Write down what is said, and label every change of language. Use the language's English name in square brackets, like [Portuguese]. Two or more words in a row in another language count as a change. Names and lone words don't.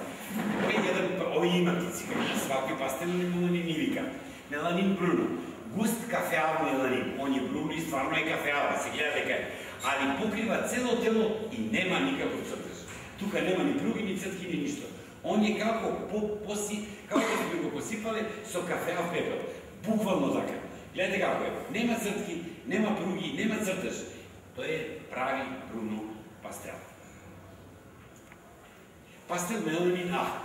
[Macedonian] Овој има птици, сваки пастел меланин ни вика. Меланин бруно, густ кафеав меланин, он е бруно и стварно е кафеава, се гледа дека е, али покрива цело тело и нема никаков цртеж. Тука нема ни пруги, ни цртки, ни ништо. Он је како да су би го посипали со кафеов пепел. [Serbian] Bukvalno tako. Gledajte kako je. Nema crtki, nema prugi, nema crtež. To je pravi Bruno pastel. Pastel melanin ahat.